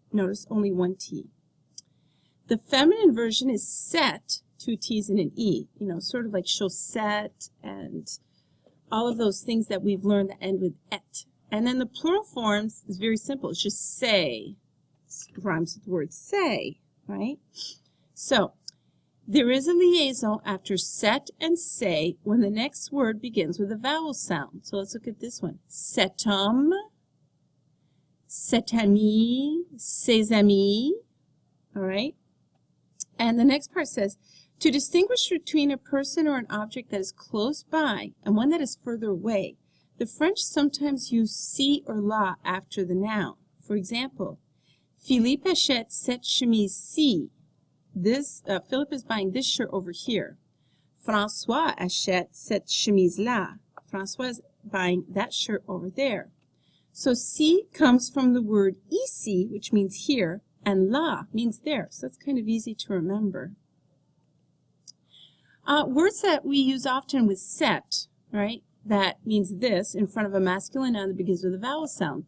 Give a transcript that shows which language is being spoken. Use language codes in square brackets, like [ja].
[en] Notice only one T. The feminine version is set, two T's and an E, you know, sort of like chaussette and all of those things that we've learned that end with et. And then the plural forms is very simple. It's just say. It rhymes with the word say, right? So there is a liaison after set and say when the next word begins with a vowel sound. So let's look at this one. [fr] Cet homme, cet ami, ses amis. [en] All right? And the next part says, to distinguish between a person or an object that is close by and one that is further away, the French sometimes use si or la after the noun. [fr] For example, Philippe achète cette chemise-ci. [en] Philip is buying this shirt over here. [fr] François achète cette chemise-là. [en] François is buying that shirt over there. So si comes from the word ici, which means here, and la means there. So that's kind of easy to remember. Words that we use often with set, right? That means this in front of a masculine noun that begins with a vowel sound.